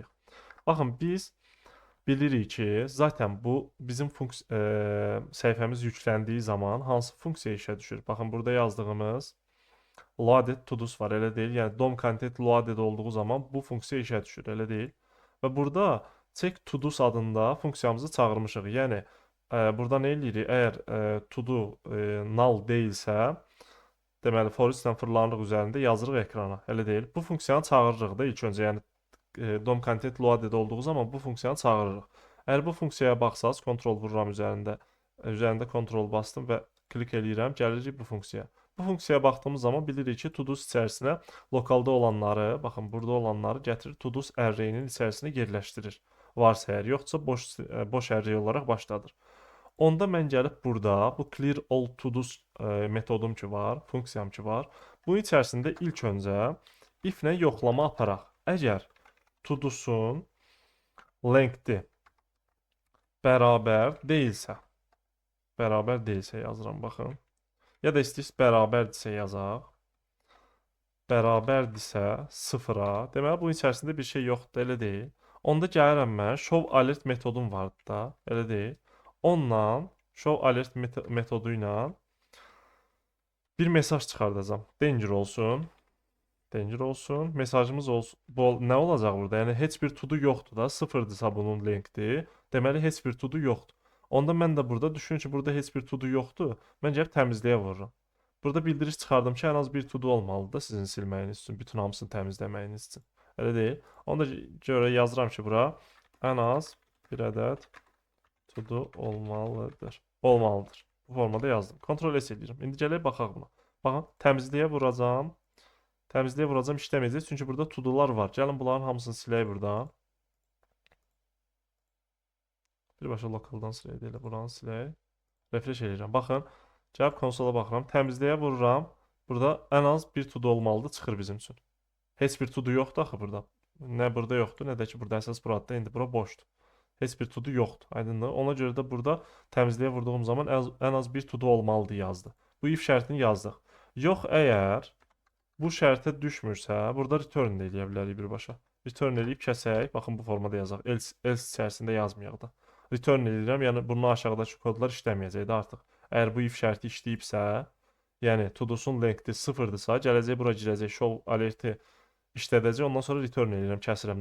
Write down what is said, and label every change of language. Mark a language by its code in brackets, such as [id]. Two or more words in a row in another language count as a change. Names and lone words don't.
[az] Baxın, biz bilirik ki, zaten bu bizim səhifəmiz yükləndiyi zaman hansı funksiya işə düşür? Baxın, burada yazdığımız [en] loaded to-dos [az] var, elə deyil. Yəni [en] DOM content loaded [az] olduğu zaman bu funksiya işə düşür, elə deyil. Və burada [en] check to-dos [az] adında funksiyamızı çağırmışıq. Yəni burada nə eləyirik? Əgər to-do null deyilsə, deməli [en] for each- [az] dən fırlanırıq üzərində yazırıq ekrana, elə deyil. Bu funksiyanı çağırırıq da ilk öncə, yəni [en] DOM content loaded [az] olduğu zaman bu funksiyanı çağırırıq. Əgər bu funksiyaya baxsaz, kontrol vururam üzərində. Üzərində kontrol bastım və klik eləyirəm, gəlirik bu funksiyaya. Bu funksiyaya baxdığımız zaman bilirik ki to-dos içərisinə lokalda olanları, baxın burada olanları gətirir to-dos array-nin içərisinə yerləşdirir. Varsa əgər, yoxsa boş array olaraq başladır. Onda mən gəlib burada bu [en] clear all to-dos [az] metodum ki var, funksiyam ki var. Bunun içərisində ilk öncə if-lə yoxlama aparaq. Əgər to-dosun length-i bərabər yazıram, baxın. Ya da istəyirsiniz bərabərdirsə yazaq. Bərabərdirsə 0-a, deməli bunun içərisində bir şey yoxdur, elə deyil. Onda gəlirəm mən [en] show alert [az] metodum vardı da, elə deyil. Onunla [en] show alert [az] metodu ilə bir mesaj çıxardacağam. Danger olsun. Danger olsun. Mesajımız olsun. Nə olacaq burada? Yəni heç bir to-do yoxdur da, 0-dırsa bunun lengthi. Deməli heç bir to-do yoxdur. Onda mən də burada düşünün ki, burada heç bir to-do yoxdur. Mən gəlib təmizləyə vururam. Burada bildiriş çıxardım ki, ən az bir to-do olmalıdır da sizin silməyiniz üçün, bütün hamısını təmizləməyiniz üçün. Elə deyil. Onda görə yazıram ki, bura ən az bir ədəd to-do olmalıdır. Olmalıdır. Bu formada yazdım. Kontrol S edirəm. İndi gələk baxaq buna. Baxın, təmizləyə vuracağam. Təmizləyə vuracağam, işləməyəcək. Çünki burada to-do'lar var. Gəlin bunların hamısını silək buradan. Birbaşa lokaldan silək deyil, buranı silək. Refresh edirəm. Baxın, gəlib konsola baxıram. Təmizləyə vururam. Burada ən az bir to-do olmalıdır, çıxır bizim üçün. Heç bir to-do yoxdur axı burada. Nə burada yoxdur, nə də ki burada əsas buradır. İndi bura boşdur. Heç bir to-do yoxdur. Aydındır? Ona görə də burada təmizləyə vurduğum zaman ən az bir to-do olmalıdır yazdı. Bu if şərtini yazdıq. Yox, əgər bu şərtə düşmürsə, burada return də eləyə bilərik birbaşa. Return eləyib kəsək. Baxın bu formada yazaq. Else içərisində yazmayaq da. Return eləyirəm, yəni bunun aşağıdakı kodlar işləməyəcək də artıq. Əgər bu if şərti işləyibsə, yəni to-do'sun lengthi 0-dırsa, gələcək bura girəcək, [en] show alerti [az] işlədəcək, ondan sonra return eləyirəm, kəsirəm.